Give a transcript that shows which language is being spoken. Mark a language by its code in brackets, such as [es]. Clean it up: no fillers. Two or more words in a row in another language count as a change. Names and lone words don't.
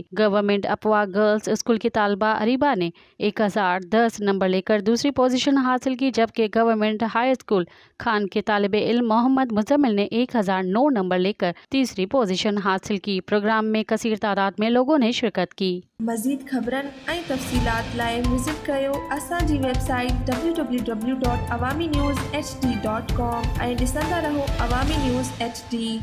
[ur] گورنمنٹ اپوا گرلز اسکول کی طالبہ اریبہ نے 1010 نمبر لے کر دوسری پوزیشن حاصل کی، جبکہ گورنمنٹ ہائی اسکول خان کے طالب علم محمد مزمل نے 1009 نمبر لے کر تیسری پوزیشن حاصل کی۔ پروگرام میں کثیر تعداد میں لوگوں نے شرکت کی۔ [sd] مزید خبرن ऐं तफ़सीलात लाइ विज़िट कयो असांजी वेबसाइट www.awamiNewsHD.com ऐं ॾिसंदा रहो अवामी न्यूज़ HD।